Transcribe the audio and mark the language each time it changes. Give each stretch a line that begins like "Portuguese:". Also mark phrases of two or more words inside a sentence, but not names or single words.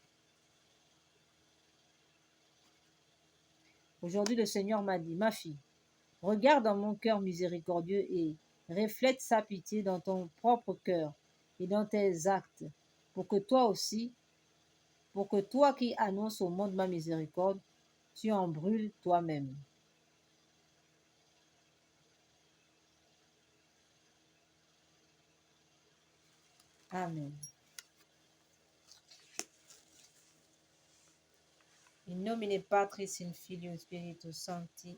French: Aujourd'hui, le Seigneur m'a dit, ma fille, regarde dans mon cœur miséricordieux et reflète sa pitié dans ton propre cœur et dans tes actes, pour que toi aussi, pour que toi qui annonces au monde ma miséricorde, tu en brûles toi-même. Amen.
Latin: In nomine Patris in Filio Spiritus Sancti.